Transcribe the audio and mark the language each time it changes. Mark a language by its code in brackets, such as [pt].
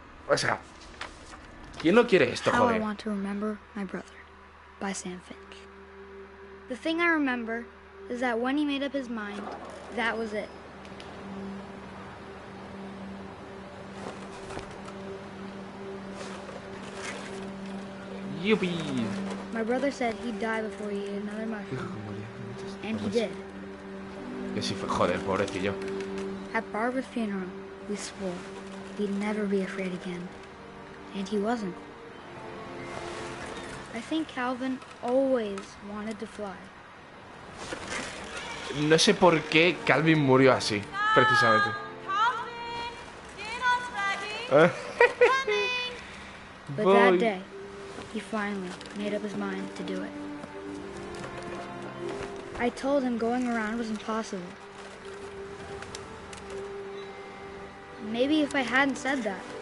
[es] O sea, ¿quién no quiere esto, [en] How [es] joder? [en] I Want to Remember My Brother by Sam Finch. The thing I remember is that when he made up his mind, that was it. [es] Yupi. [en] My brother said he'd die before he ate another mushroom, and he did. [es] Que sí fue, joder, pobrecillo. [en] At Barbara's funeral, we swore we'd never be afraid again, and he wasn't. I think Calvin always wanted to fly. [es] No sé por qué Calvin murió así, precisamente. [en] But that day, he finally made up his mind to do it. I told him going around was impossible. Maybe if I hadn't said that.